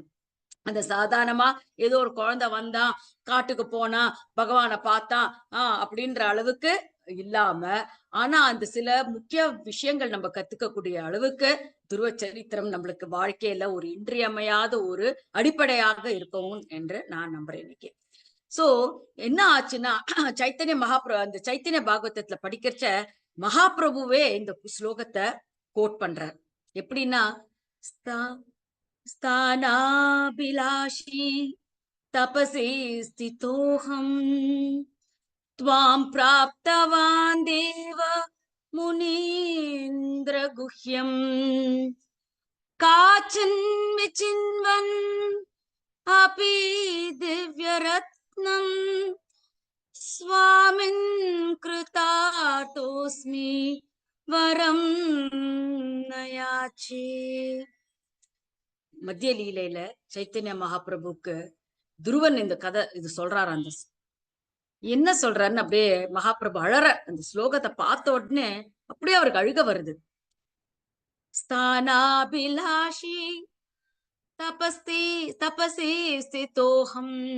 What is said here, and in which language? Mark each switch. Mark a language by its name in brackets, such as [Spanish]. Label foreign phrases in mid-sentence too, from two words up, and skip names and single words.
[Tamil] அந்த சாதாரணமா ஏதோ ஒரு குழந்தை வந்தான், காட்டுக்கு போனா, பகவானை பார்த்தான் அப்படின்ற அளவுக்கு இல்லாம, ஆனா அந்த சில முக்கிய விஷயங்கள் நம்ம கத்துக்கக்கூடிய அளவுக்கு துருவ சரித்திரம் நம்மளுக்கு வாழ்க்கையில ஒரு இன்றியமையாத ஒரு அடிப்படையாக இருக்கும் என்று நான் நம்புறேன் இன்னைக்கு. சோ என்ன ஆச்சுன்னா சைத்தன்ய மகாபிரபு அந்த சைத்தன்ய பாகவதத்துல படிக்கிறச்ச மகாபிரபுவே இந்த ஸ்லோகத்தை கோட் பண்றார். எப்படின்னா, [Sanskrit] स्थानाभिलाषी तपसे स्थितोऽहम् त्वां प्राप्तवान् देव मुनीन्द्र गुह्यम् काचिन्मि चिन्वन् अपि दिव्यरत्नम् स्वामिन् कृतार्थोऽस्मि वरं न याचे. [Tamil] மத்திய லீலையில சைத்தன்ய மகாபிரபுக்கு துருவன் இந்த கதை இது சொல்றாரு. அந்த என்ன சொல்றாருன்னு அப்படியே மகாபிரபு அழற. அந்த ஸ்லோகத்தை பார்த்த உடனே அப்படியே அவருக்கு அழுக வருது. [Sanskrit] स्थानाभिलाषी तपस्ति तपसि स्थितोऽहम्.